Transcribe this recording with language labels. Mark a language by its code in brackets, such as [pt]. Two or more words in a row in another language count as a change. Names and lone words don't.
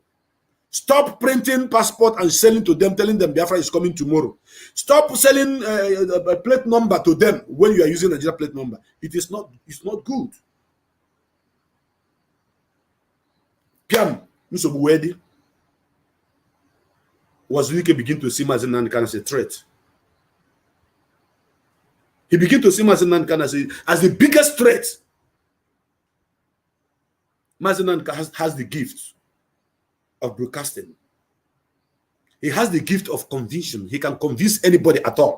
[en] Stop printing passport and selling to them, telling them Biafra is coming tomorrow. Stop selling a plate number to them when you are using a Nigeria plate number. It's not good. Piam, Musobuwedi, Uwazuruike begin to see Mazi Nnamdi Kanu as a threat. He began to see Mazi Nnamdi Kanu as the biggest threat. Mazi Nnamdi Kanu has the gift of broadcasting. He has the gift of conviction. He can convince anybody at all.